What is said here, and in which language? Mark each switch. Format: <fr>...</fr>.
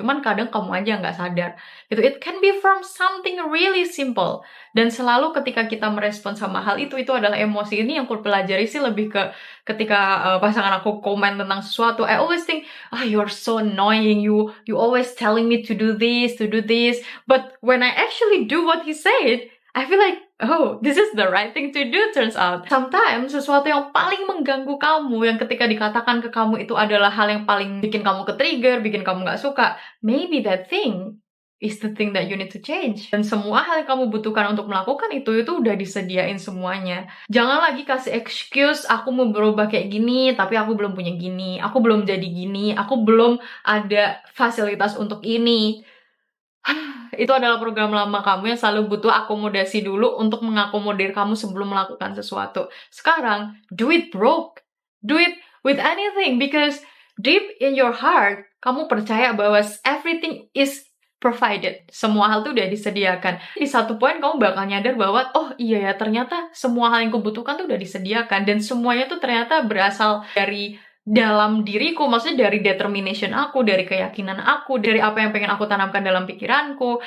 <id>Cuman kadang kamu aja nggak sadar. Gitu.</id> <en>It can be from something really simple.</en> <id>Dan selalu ketika kita merespon sama hal itu adalah emosi. Ini yang aku pelajari sih lebih ke ketika pasangan aku komen tentang sesuatu.</id> <en>I always think, you're so annoying. You always telling me to do this. But when I actually do what he said, I feel like, oh, this is the right thing to do, turns out.</en> <id>Sometimes, sesuatu yang paling mengganggu kamu, yang ketika dikatakan ke kamu itu adalah hal yang paling bikin kamu ke-trigger, bikin kamu gak suka,</id> <en>maybe that thing is the thing that you need to change.</en> <id>Dan semua hal yang kamu butuhkan untuk melakukan itu udah disediain semuanya. Jangan lagi kasih excuse, aku mau berubah kayak gini, tapi aku belum punya gini, aku belum jadi gini, aku belum ada fasilitas untuk ini. Itu adalah program lama kamu yang selalu butuh akomodasi dulu untuk mengakomodir kamu sebelum melakukan sesuatu. Sekarang,</id> <en>do it broke. Do it with anything because deep in your heart,</en> <id>kamu percaya bahwa</id> <en>everything is provided.</en> <id>Semua hal itu udah disediakan. Di satu poin kamu bakal nyadar bahwa, oh iya ya, ternyata semua hal yang kubutuhkan tuh udah disediakan. Dan semuanya tuh ternyata berasal dari dalam diriku, maksudnya dari determination aku, dari keyakinan aku, dari apa yang pengen aku tanamkan dalam pikiranku.</id>